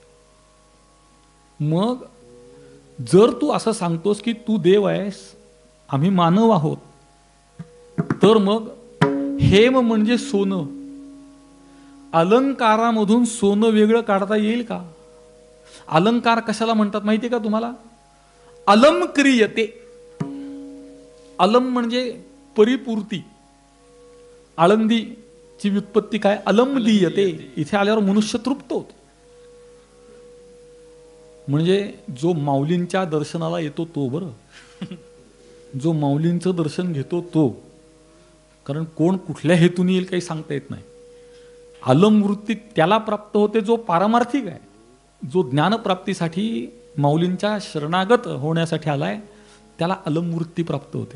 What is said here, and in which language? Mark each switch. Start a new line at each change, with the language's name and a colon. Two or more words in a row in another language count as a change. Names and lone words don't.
Marathi: मग जर तू असं सांगतोस की तू देव आहेस, आम्ही मानव आहोत, तर मग हेम म्हणजे सोनं, अलंकारामधून सोनं वेगळं काढता येईल का. अलंकार कशाला म्हणतात माहिती का तुम्हाला,
Sanskrit: अलम क्रियते.
Marathi: अलम म्हणजे परिपूर्ती. आळंदीची व्युत्पत्ती काय,
Sanskrit: अलम दीयते.
Marathi: इथे आल्यावर मनुष्य तृप्त होतो. म्हणजे जो माऊलींच्या दर्शनाला येतो तो, बरं, जो माऊलींचं दर्शन घेतो तो, कारण कोण कुठल्या हेतून येईल काही सांगता येत नाही. अलम वृत्ती त्याला प्राप्त होते जो पारमार्थिक आहे, जो ज्ञानप्राप्तीसाठी माऊलींच्या शरणागत होण्यासाठी आलाय, त्याला अलम वृत्ती प्राप्त होते.